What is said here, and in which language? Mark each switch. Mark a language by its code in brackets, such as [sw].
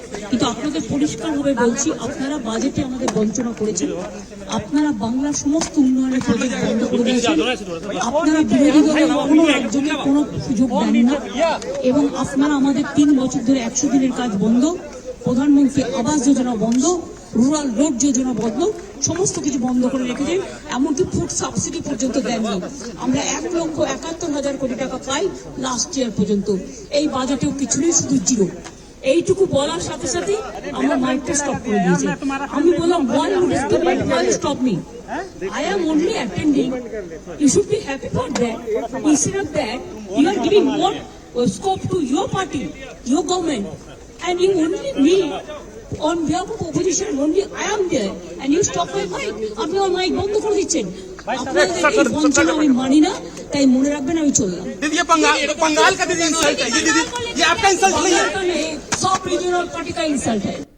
[bn] কিন্তু আপনাদের পরিষ্কারভাবে বলছি, আপনারা বাজেটে আমাদের বঞ্চনা করেছেন, আপনারা বাংলার সমস্ত উন্নয়নের প্রজেক্ট বন্ধ করে দিয়েছেন, আপনারা বিরোধী দলের কোনো একজনের কোনো সুযোগ দেন না, এবং আপনারা আমাদের 3 বছর ধরে 100 দিনের কাজ বন্ধ, প্রধানমন্ত্রী আবাস যোজনা বন্ধ, রুরাল রোড যোজনা বন্ধ, সমস্ত কিছু বন্ধ করে রেখেছেন, এমনকি ফুড সাবসিডি পর্যন্ত দেননি। আমরা 1,71,000 কোটি টাকা পাই লাস্ট ইয়ার পর্যন্ত, এই বাজেটেও কিছুই, শুধু জিরো। এইটুকু বলার সাথে সাথে আমার মাইকটা স্টপ করে দিয়েছে। আমি বললাম, [en] why would you stop me? I am only attending. You should be happy for that. Instead of that, you are giving more scope to your party, your government, and you only me. On behalf of opposition, only I am there, and you stop my mic. [bn] আপনি আমার mic বন্ধ করে দিচ্ছেন। আপনাদের এই বঞ্চনা আমি মানি না, তাই মনে রাখবেন আমি চললাম। [hi] बंगाल का दीदी इंसल्ट है, ये आपका इंसल्ट नहीं है, सब रीजनल पार्टी का इंसल्ट है।